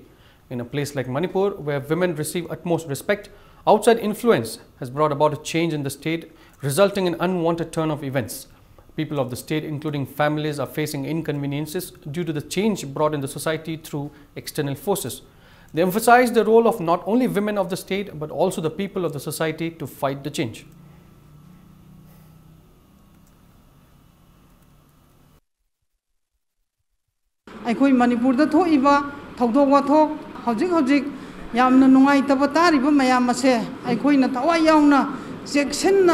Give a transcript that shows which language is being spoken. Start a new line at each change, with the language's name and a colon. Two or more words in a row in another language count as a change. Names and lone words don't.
English: In a place like Manipur, where women receive utmost respect, outside influence has brought about a change in the state, resulting in unwanted turn of events. People of the state, including families, are facing inconveniences due to the change brought in the society through external forces. They emphasized the role of not only women of the state, but also the people of the society to fight the change.
Manipuri: ꯑꯩꯈꯣꯏ ꯃꯅꯤꯄꯨꯔꯗ ꯊꯣꯛꯏꯕ ꯊꯧꯗꯣꯛ ꯋꯥꯊꯣꯛ ꯍꯧꯖꯤꯛ ꯌꯥꯝꯅ ꯅꯨꯡꯉꯥꯏꯇꯕ ꯇꯥꯔꯤꯕ ꯃꯌꯥꯝ ꯑꯁꯦ ꯑꯩꯈꯣꯏꯅ ꯊꯋꯥꯏ ꯌꯥꯎꯅ ꯆꯦꯛꯁꯤꯟꯅ